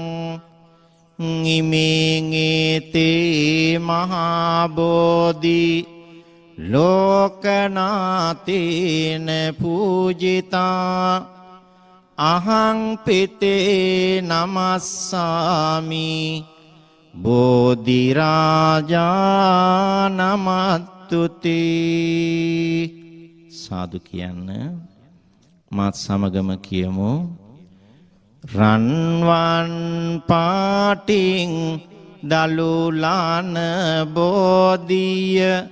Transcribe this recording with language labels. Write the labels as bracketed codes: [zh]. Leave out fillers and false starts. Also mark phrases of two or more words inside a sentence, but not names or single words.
[pi] ඉමිංගිතේ මහා බෝධි ලෝකනාතේන පූජිතා අහං පිතේ නමස්සාමි බෝධි රාජා නමත්තුති [si] සාදු කියන්න මාත් සමගම කියමු රන්වන් පාටින් දලුලාන බෝධිය